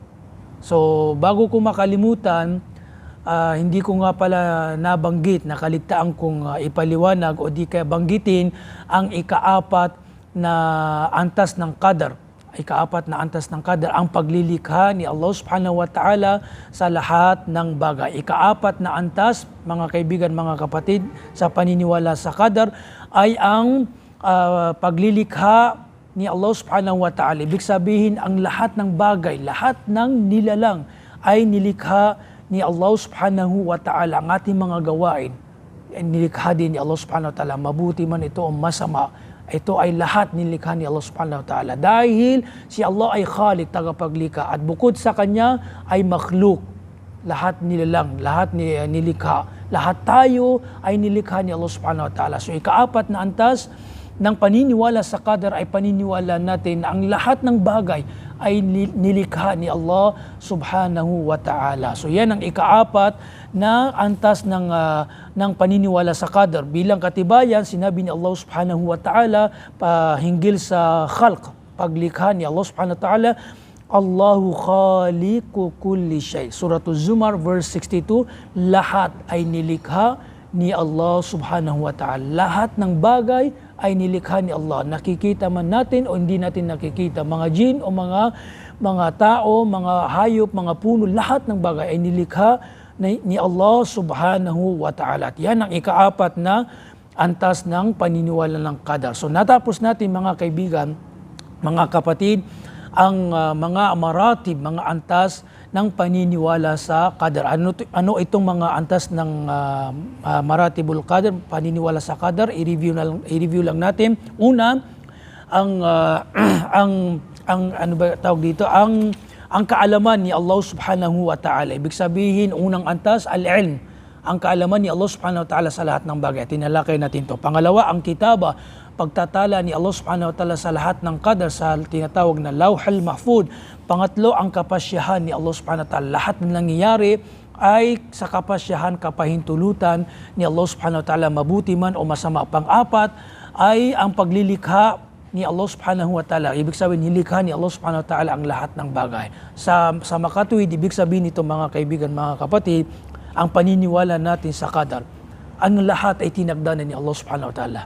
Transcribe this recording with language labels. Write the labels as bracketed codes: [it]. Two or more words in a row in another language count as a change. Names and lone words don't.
[tl] So, bago ko makalimutan, hindi ko nga pala nabanggit, nakaligtaan kong ipaliwanag o di kaya banggitin ang ikaapat na antas ng Qadar. Ikaapat na antas ng Qadar, ang paglilikha ni Allah [ar] سبحانه وتعالى [tl] sa lahat ng bagay. Ikaapat na antas, mga kaibigan, mga kapatid, sa paniniwala sa Qadar ay ang paglilikha ni Allah [ar] سبحانه وتعالى. [tl] Ibig sabihin, ang lahat ng bagay, lahat ng nilalang ay nilikha ni Allah [ar] سبحانه وتعالى. [tl] Ang ating mga gawain ay nilikha din ni Allah [ar] سبحانه وتعالى. [tl] Mabuti man ito o masama, ito ay lahat nilikha ni Allah [ar] سبحانه وتعالى. [tl] Dahil si Allah ay Khaliq, tagapaglikha, at bukod sa Kanya ay makhluk. Lahat nilalang, lahat nilikha. Lahat tayo ay nilikha ni Allah [ar] سبحانه وتعالى. [tl] So ikaapat na antas ng paniniwala sa Qadar ay paniniwala natin na ang lahat ng bagay ay nilikha ni Allah [ar] سبحانه وتعالى. [tl] So yan ang ikaapat na antas ng paniniwala sa Qadar. Bilang katibayan, sinabi ni Allah [ar] سبحانه وتعالى [tl] hinggil sa khalq, paglikha ni Allah [ar] سبحانه وتعالى, الله خالق كل شيء. [tl] Suratul Zumar verse 62, lahat ay nilikha ni Allah [ar] سبحانه وتعالى. [tl] Lahat ng bagay ay nilikha ni Allah. Nakikita man natin o hindi natin nakikita, mga jin o mga tao, mga hayop, mga puno, lahat ng bagay ay nilikha ni Allah [ar] سبحانه وتعالى. [tl] At yan ang ikaapat na antas ng paniniwala ng Qadar. So natapos natin, mga kaibigan, mga kapatid, ang mga maratib, mga antas ng paniniwala sa Qadar. Ano itong mga antas ng Maratibul Qadar, paniniwala sa Qadar? I-review lang natin. Una, ang ano ba tawag dito? Ang kaalaman ni Allah [ar] سبحانه وتعالى. [tl] Ibig sabihin, unang antas, al-ilm. Ang kaalaman ni Allah [ar] سبحانه وتعالى [tl] sa lahat ng bagay. Tinalakay natin to. Pangalawa, ang kitaba, pagtatala ni Allah [ar] سبحانه وتعالى [tl] sa lahat ng Qadar, sa tinatawag na Lawhul Mahfud. Pangatlo, ang kapasyahan ni Allah [ar] سبحانه وتعالى. [tl] Lahat ng nangyayari ay sa kapasyahan, kapahintulutan ni Allah [ar] سبحانه وتعالى, [tl] mabuti man o masama. Pang-apat ay ang paglilikha ni Allah [ar] سبحانه وتعالى. [tl] Ibig sabihin, nilikha ni Allah [ar] سبحانه وتعالى [tl] ang lahat ng bagay. Sa makatuwid, ibig sabihin nito, mga kaibigan, mga kapatid, ang paniniwala natin sa Qadar, ang lahat ay tinagdanan ni Allah [ar] سبحانه وتعالى.